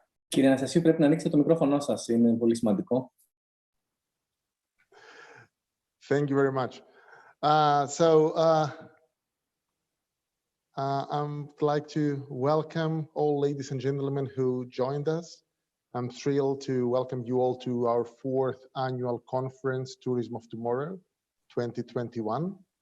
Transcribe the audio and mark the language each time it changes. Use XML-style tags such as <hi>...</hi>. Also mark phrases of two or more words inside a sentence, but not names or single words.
<el>Κύριε Αναστασίου, πρέπει να ανοίξετε το μικρόφωνο σας. Είναι πολύ σημαντικό.</el> <en>Thank you very much. I'd like to welcome all ladies and gentlemen who joined us. I'm thrilled to welcome you all to our 4th annual conference, Tourism of Tomorrow, 2021.</en>